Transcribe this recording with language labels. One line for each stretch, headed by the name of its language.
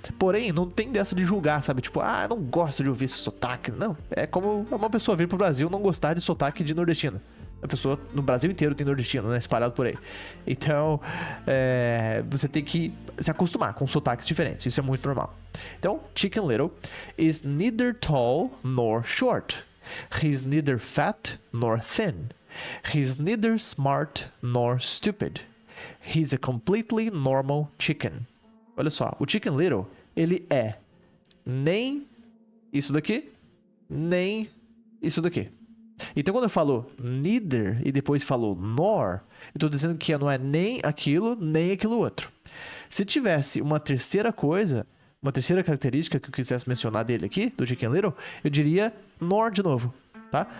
Portuguese: Porém, não tem dessa de julgar, sabe? Tipo, eu não gosto de ouvir esse sotaque. Não, é como uma pessoa vir pro Brasil não gostar de sotaque de nordestino. A pessoa no Brasil inteiro tem nordestino, né? Espalhado por aí. Então, você tem que se acostumar com sotaques diferentes. Isso é muito normal.
English: Então, Chicken Little is neither tall nor short. He's neither fat nor thin. He's neither smart nor stupid. He's a completely normal chicken.
Portuguese: Olha só, o Chicken Little, ele é nem isso daqui, nem isso daqui. Então, quando eu falo neither e depois falo nor, eu tô dizendo que não é nem aquilo outro. Se tivesse uma terceira coisa, uma terceira característica que eu quisesse mencionar dele aqui, do Chicken Little, eu diria nor de novo, tá?